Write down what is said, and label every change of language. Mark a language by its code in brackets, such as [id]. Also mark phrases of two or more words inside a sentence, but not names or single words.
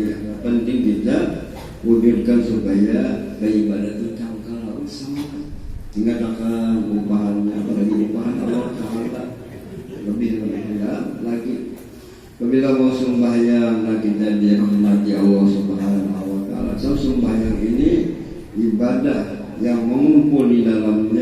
[id] Penting kita wujudkan supaya beribadah itu cangkal harus sama. Ingat akan upahannya, apalagi upahan [ar] الله تعالى [id] lebih lagi. Apabila mau sembahyang lagi dan dirahmati Allah [ar] سبحانه وتعالى. [id] So sembahyang ini ibadah yang mengumpul di dalam